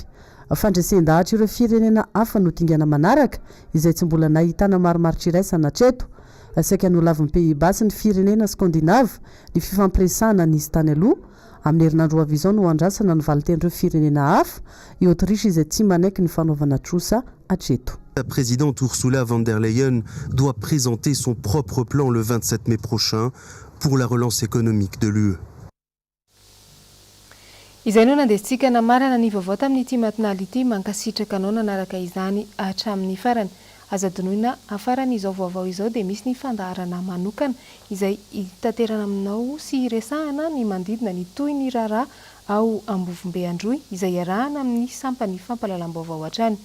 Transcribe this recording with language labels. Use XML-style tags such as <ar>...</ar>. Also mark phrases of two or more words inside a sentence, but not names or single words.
<mg>Fandresendahatra ireo firenena hafa no dingana manaraka izay tsy mbola nahitana marimaritra iraisana hatreto. Saika no lavin'ny Pays-Bas ny firenena Skandinava ny fifampiresahana nisy tany aloha amin'ny herinandro avy izao no andrasana ny valiten'ireo firenena hafa i Autriche izay tsy manaiky ny fanaovana trosa hatreto.</mg> <fr>La présidente Ursula von der Leyen doit présenter son propre plan le 27 mai prochain pour la relance économique de l'UE.</fr> <mg>Izay no nandesitsika namarana ny vaovao tamin'ity matinali ity mankasitraka anao nanaraka izany hatramin'ny farany. Azadonoina afaran'izao vaovao izao dia misy ny fandaharana manokana izay hitaterana aminao sy resahana ny mandidina ny toy ny rara ao Ambovombe Androy izay iarahana amin'ny sampany fampalalam-baovao hatrany.</mg>